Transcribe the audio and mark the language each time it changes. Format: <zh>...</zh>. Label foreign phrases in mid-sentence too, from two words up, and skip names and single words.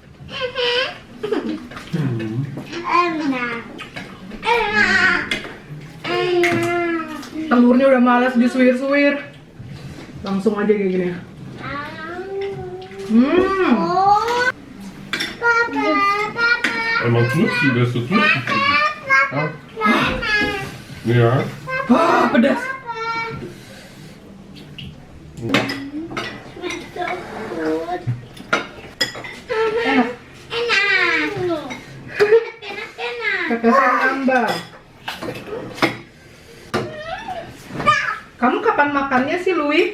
<id>Telurnya udah malas disuir-suir. Langsung aja kayak gini. Papa.</id> <sv>Man tussi, det är så tussi. Ja. Ja.</sv> <id>Wah, pedas. Enak. Kekasih tambah. Kamu kapan makannya sih, Louis?</id>